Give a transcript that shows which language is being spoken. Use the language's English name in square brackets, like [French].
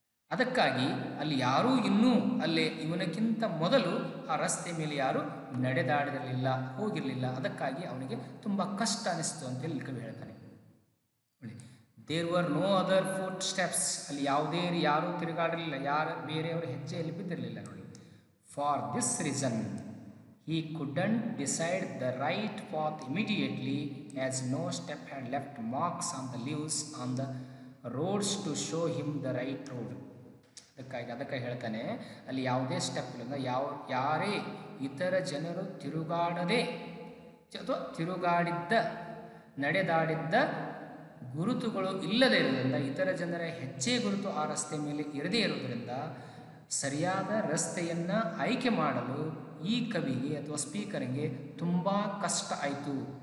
[Kannada] ಅದಕ್ಕಾಗಿ ಅಲ್ಲಿ ಯಾರೂ ಇನ್ನೂ ಅಲ್ಲೇ ಇವನಕ್ಕಿಂತ ಮೊದಲು ಆ ರಸ್ತೆ ಮೇಲೆ ಯಾರೂ ನಡೆದಾಡಿರಲಿಲ್ಲ, ಹೋಗಿರಲಿಲ್ಲ. ಅದಕ್ಕಾಗಿ ಅವನಿಗೆ ತುಂಬ ಕಷ್ಟ ಅನಿಸ್ತು ಅಂತೇಳಿ ಕವಿ ಹೇಳ್ತಾನೆ. ನೋಡಿ, [English] There were no other footsteps. [Kannada] ಅಲ್ಲಿ ಯಾವುದೇ ಯಾರೂ ತಿರುಗಾಡಿರಲಿಲ್ಲ, ಬೇರೆಯವರ ಹೆಜ್ಜೆಯಲ್ಲಿ ಬಿದ್ದಿರಲಿಲ್ಲ. ನೋಡಿ, [English] For this reason he couldn't decide the right path immediately, as no step had left marks on the leaves on the roads to show him the right road. [Kannada] ಅದಕ್ಕೆ ಹೇಳ್ತಾನೆ, ಅಲ್ಲಿ ಯಾವುದೇ step ಇಲ್ಲ, ಯಾರೇ ಇತರ ಜನರು ತಿರುಗಾಡದೆ ಅಥವಾ ತಿರುಗಾಡಿದ್ದ ನಡೆದಾಡಿದ್ದ ಗುರುತುಗಳು ಇಲ್ಲದೇ ಇರೋದ್ರಿಂದ, ಇತರ ಜನರ ಹೆಜ್ಜೆ ಗುರುತು ಆ ರಸ್ತೆ ಮೇಲೆ ಇರದೇ ಇರೋದ್ರಿಂದ ಸರಿಯಾದ ರಸ್ತೆಯನ್ನು ಆಯ್ಕೆ ಮಾಡಲು ಈ ಕವಿಗೆ ಅಥವಾ ಸ್ಪೀಕರಿಗೆ ತುಂಬ ಕಷ್ಟ ಆಯಿತು.